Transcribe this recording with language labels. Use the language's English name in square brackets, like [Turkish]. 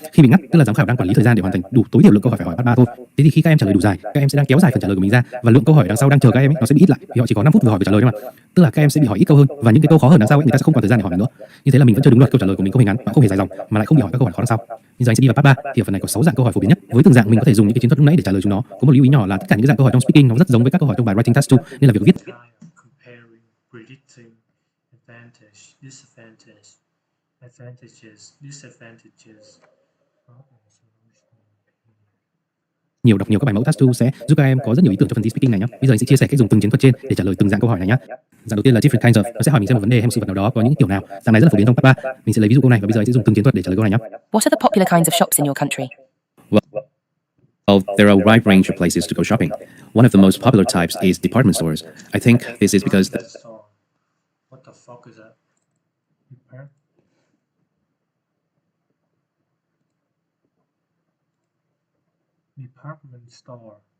[Vietnamese] Khi bị ngắt tức là giám khảo đang quản lý thời gian để hoàn thành đủ tối thiểu lượng câu hỏi phải hỏi part 3 thôi. Thế thì khi các em trả lời đủ dài, các em sẽ đang kéo dài phần trả lời của mình ra và lượng câu hỏi đằng sau đang chờ các em ấy, nó sẽ bị ít lại vì họ chỉ có 5 phút vừa hỏi vừa trả lời thôi mà. Tức là các em sẽ bị hỏi ít câu hơn và những cái câu khó hơn đằng sau ấy, người ta sẽ không còn thời gian để hỏi mình nữa. Như thế là mình vẫn chưa đúng luật, câu trả lời của mình không hề ngắn và không hề dài dòng mà lại không bị hỏi các câu hỏi khó đằng sau. Bây giờ anh sẽ đi vào part 3 thì ở phần này có 6 dạng câu hỏi phổ biến nhất. Với từng dạng mình có thể dùng những cái chiến thuật lúc nãy để trả lời chúng nó. Có một lưu ý nhỏ là tất cả những cái dạng câu hỏi trong speaking nó rất giống với các câu hỏi trong bài writing task 2 nên là việc viết [English] Kind of comparing, predicting, advantage, disadvantage, advantages, disadvantages, problem solution. [Vietnamese] đọc nhiều các bài mẫu task 2 sẽ giúp các em có rất nhiều ý tưởng cho phần thi speaking này nhé. Bây giờ anh sẽ chia sẻ cách dùng từng chiến thuật trên để trả lời từng dạng câu hỏi này nhé. Dạng đầu tiên là [English] different kinds of, [Vietnamese] nó sẽ hỏi mình xem một vấn đề hay một sự vật nào đó có những kiểu nào. Dạng này rất là phổ biến trong part 3. Mình sẽ lấy ví dụ câu này và bây giờ anh sẽ dùng từng chiến thuật để trả lời câu này nhé. [English] What are the popular kinds of shops in your country? Well, there are a wide range of places to go shopping. One of the most popular types is department stores. I think this is because Store. What the fuck is that? Depart- Department store.